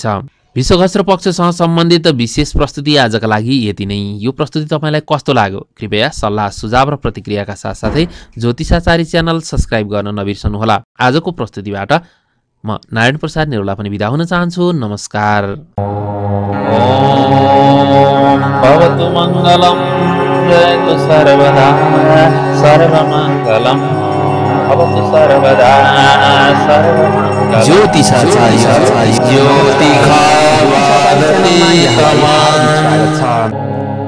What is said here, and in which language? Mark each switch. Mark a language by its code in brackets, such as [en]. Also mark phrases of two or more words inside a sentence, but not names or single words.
[ne] विश्वघस्र पक्षसँग सम्बन्धित विशेष प्रस्तुति आजका लागि यति नै। यो प्रस्तुति तपाईँलाई कस्तो लाग्यो? कृपया सल्लाह सुझाव र प्रतिक्रियाका साथसाथै ज्योतिषाचार्य च्यानल सब्स्क्राइब गर्न नबिर्सनुहोला। आजको प्रस्तुतिबाट म नारायण प्रसाद नेउला पनि बिदा हुन चाहन्छु। नमस्कार। [sa] भवतु मङ्गलम् जयतु सर्वदा सर्वमङ्गलम् भवतु सर्वदा सर्वमङ्गलम्। [ne] ज्योतिषाचार्य ज्योतिषा